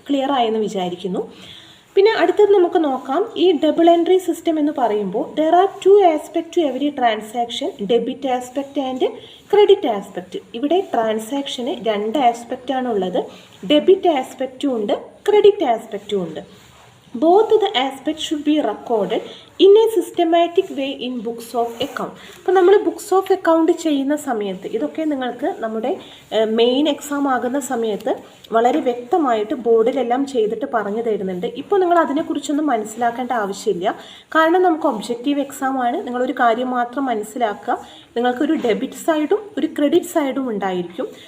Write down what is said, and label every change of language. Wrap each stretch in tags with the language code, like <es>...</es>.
<ml>Clear ആയെന്ന് വിചാരിക്കുന്നു. പിന്നെ അടുത്തത് നമുക്ക് നോക്കാം. ഈ ഡബിൾ എൻട്രി സിസ്റ്റം എന്ന് പറയുമ്പോൾ</ml> <en>There are 2 aspect to every transaction, debit aspect and credit aspect.</en> <ml>ഇവിടെ ട്രാൻസാക്ഷന് 2 ആസ്പെക്റ്റാണുള്ളത്. ഡെബിറ്റ് ആസ്പെക്റ്റും ഉണ്ട്, ക്രെഡിറ്റ് ആസ്പെക്റ്റും ഉണ്ട്.</ml> <en>Both the aspects should be recorded in a systematic way in books of account.</en> <ml>അപ്പോൾ നമ്മൾ ബുക്സ് ഓഫ് അക്കൗണ്ട് ചെയ്യുന്ന സമയത്ത് ഇതൊക്കെ നിങ്ങൾക്ക് നമ്മുടെ മെയിൻ എക്സാം ആകുന്ന സമയത്ത് വളരെ വ്യക്തമായിട്ട് ബോർഡിലെല്ലാം ചെയ്തിട്ട് പറഞ്ഞു തരുന്നുണ്ട്. ഇപ്പോൾ നിങ്ങൾ അതിനെക്കുറിച്ചൊന്നും മനസ്സിലാക്കേണ്ട ആവശ്യമില്ല. കാരണം നമുക്ക് ഒബ്ജക്റ്റീവ് എക്സാം ആണ്. നിങ്ങളൊരു കാര്യം മാത്രം മനസ്സിലാക്കുക, നിങ്ങൾക്കൊരു ഡെബിറ്റ് സൈഡും ഒരു ക്രെഡിറ്റ് സൈഡും ഉണ്ടായിരിക്കും.</ml>